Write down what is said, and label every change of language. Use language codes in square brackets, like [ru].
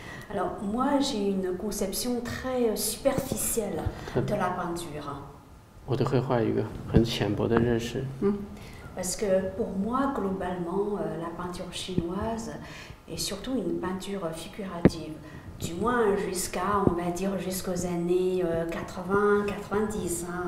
[fr] Alors moi j'ai une conception très superficielle de la peinture. [zh] 我的绘画有一个很浅薄的认识。 [fr] Parce que pour moi, globalement, la peinture chinoise est surtout une peinture figurative. Du moins on va dire, jusqu'aux années 80, 90.